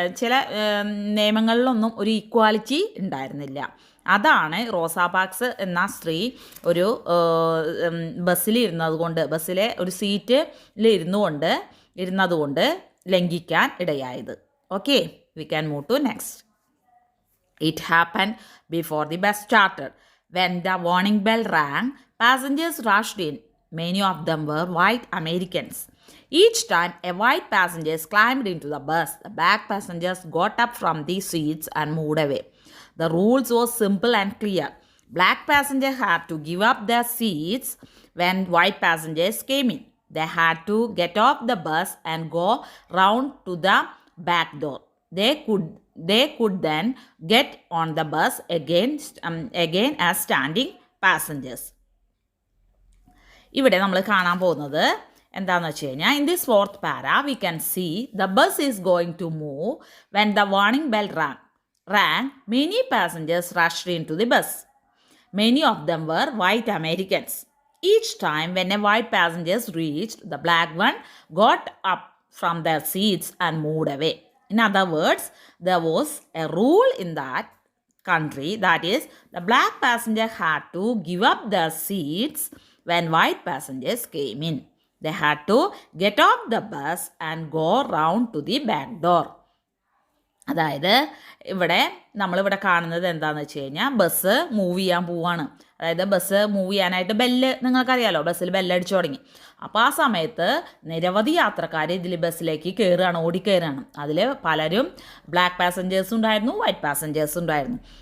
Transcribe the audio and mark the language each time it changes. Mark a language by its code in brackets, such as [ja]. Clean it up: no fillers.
[ml] ചില നിയമങ്ങളിലൊന്നും ഒരു ഈക്വാലിറ്റി ഉണ്ടായിരുന്നില്ല. അതാണ് റോസാ പാർക്സ് എന്ന സ്ത്രീ ഒരു ബസ്സിലെ ഒരു സീറ്റിൽ ഇരുന്നതുകൊണ്ട് ലംഘിക്കാൻ ഇടയായത്. [en] Okay, we can move to next. It happened before the bus started. When the warning bell rang, passengers rushed in. Many of them were white Americans. Each time a white passenger climbed into the bus, the black passengers got up from the seats and moved away. The rules were simple and clear. Black passengers had to give up their seats when white passengers came in. They had to get off the bus and go round to the back door. They could then get on the bus again as standing passengers. [ml] ഇവിടെ നമ്മൾ കാണാൻ പോകുന്നത് എന്താണെന്ന് വെച്ച് കഴിഞ്ഞാൽ, [en] In this fourth para we can see the bus is going to move when the warning bell rang. Many passengers rushed into the bus. Many of them were white Americans. Each time when a white passenger reached, the black one got up from their seats and moved away. In other words, there was a rule in that country, that is, the black passenger had to give up their seats when white passengers came in. They had to get off the bus and go round to the back door. [ml] അതായത് നമ്മളിവിടെ കാണുന്നത് എന്താണെന്ന് വെച്ച് കഴിഞ്ഞാൽ, bus move ചെയ്യാൻ പോവാണ്. അതായത് bus move ചെയ്യാനായിട്ട് നിങ്ങൾക്കറിയാലോ, ബസ്സിൽ ബെല്ലടിച്ചു തുടങ്ങി. അപ്പോൾ ആ സമയത്ത് നിരവധി യാത്രക്കാർ ഇതിൽ ബസ്സിലേക്ക് ഓടിക്കയറുകയാണ്. അതിൽ പലരും ബ്ലാക്ക് പാസഞ്ചേഴ്സും ഉണ്ടായിരുന്നു, വൈറ്റ് പാസഞ്ചേഴ്സും ഉണ്ടായിരുന്നു.